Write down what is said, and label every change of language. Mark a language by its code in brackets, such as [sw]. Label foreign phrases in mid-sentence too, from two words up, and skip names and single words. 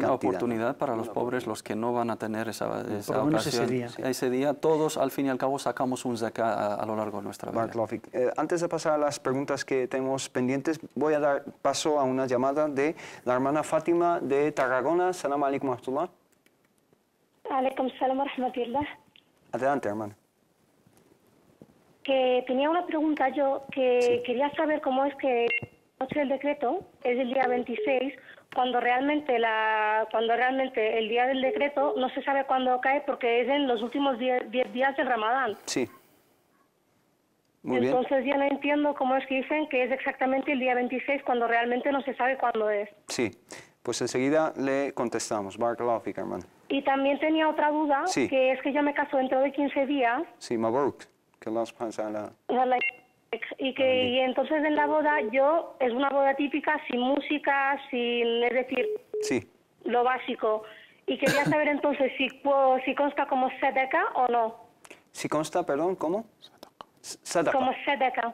[es] Y una oportunidad para los pobres, los que no van a tener esa ocasión. Ese día todos, al fin y al cabo, sacamos un zakat a lo largo de nuestra vida. Antes de pasar a las preguntas que tenemos pendientes, voy a dar paso a una llamada de la hermana Fátima de Tarragona. [ar] سلام عليكم ورحمة الله. عليكم السلام ورحمة الله. [es] Adelante, hermana. que tenía una pregunta yo, que quería saber cómo es que la noche del decreto es el día 26, cuando realmente el día del decreto no se sabe cuándo cae porque es en los últimos 10 días del Ramadán. Sí. Muy bien. Entonces yo no entiendo cómo es que dicen que es exactamente el día 26 cuando realmente no se sabe cuándo es. Sí, pues enseguida le contestamos. [ar] بارك الله فيك, [es] hermano. Y también tenía otra duda, Sí. que es que yo me caso dentro de 15 días. Sí, Mabruk. Que [ar] الله سبحانه وتعالى... [es] Y entonces en la boda es una boda típica, sin música, es decir, Sí. lo básico. Y quería saber entonces si consta como sedeka o no. Si consta, perdón, ¿cómo? Sadaqa. Como sedeka.